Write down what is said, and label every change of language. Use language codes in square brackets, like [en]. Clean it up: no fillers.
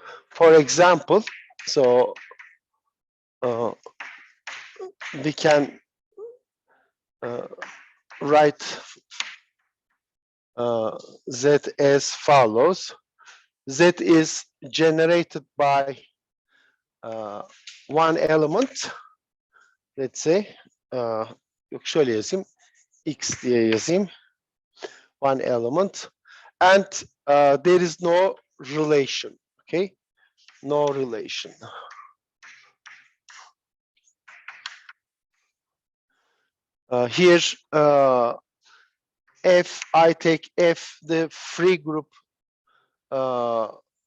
[en] For example, so we can write Z as follows. Z is generated by one element. Let's say, [tr] yok şöyle yazayım, X diye yazayım. [en] One element, and there is no relation. Okay, no relation. Here, F, I take F, the free group on